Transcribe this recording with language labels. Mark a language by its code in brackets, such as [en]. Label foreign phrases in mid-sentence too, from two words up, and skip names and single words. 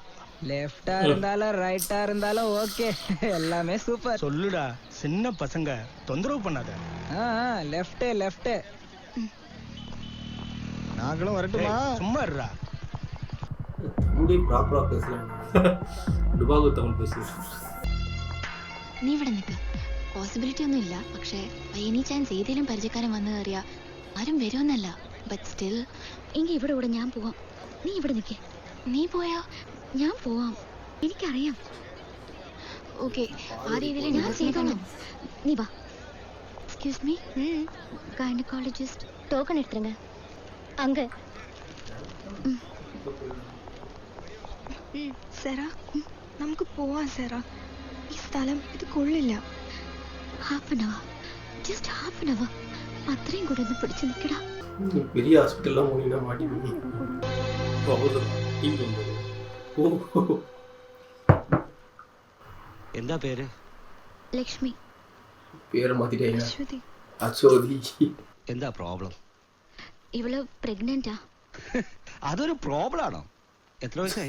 [ta] லெஃப்டா இருந்தாலும் ரைட்டா இருந்தாலும் ஓகே, எல்லாமே சூப்பர். சொல்லுடா, சின்ன பசங்க தொந்தரவு பண்ணாத. [en] left left. [ta] நாங்களும் வரட்டுமா? சும்மா இருடா. தமிழ் ப்ராப்பரா பேசலாம். டுபாகோ தமிழ் பேசு. [ml] നീ ഇവിടെ നിൽക്ക്. പോസിബിലിറ്റി ഒന്നും ഇല്ല, പക്ഷേ [en] any chance [ml] ഏതെങ്കിലും പരിചയക്കാരൻ വന്നു കയറിയാ ആരും വരുമെന്നല്ല. [en] but still [ml] എങ്കിൽ ഇവിടെ കൂടെ ഞാൻ പോവാം. നീ ഇവിടെ നിൽക്കേ. നീ പോയാ ഞാൻ പോവാം, എനിക്കറിയാം. ഓക്കെ, ആ രീതിയിൽ ഞാൻ ചെയ്തോളാം. നീ വാ. [en] excuse me, [ml] ഗൈനക്കോളജിസ്റ്റ് [ta] டோக்கன் எடுத்துருங்க. அங்க [ml] സെറ നമുക്ക് പോവാം സെറ. ഈ സ്ഥലം ഇത് കൊള്ളില്ല. [en] half an hour, just half an hour, [ml] അത്രയും കൂടെ ഒന്ന് പിടിച്ചു നിൽക്കടാ. [ta] பெரிய ஹாஸ்பிட்டல்லாம் போனீங்கன்னா மாட்டிப்பீங்க. [ml] എന്താ പേര്? ലക്ഷ്മി. പേര് മാറ്റിട്ടേ. അശ്വതി. അശ്വതി. എന്താ പ്രോബ്ലം? ഇവള് പ്രഗ്നന്റാ. അതൊരു പ്രോബ്ലം ആണോ? എത്ര വയസ്സായി?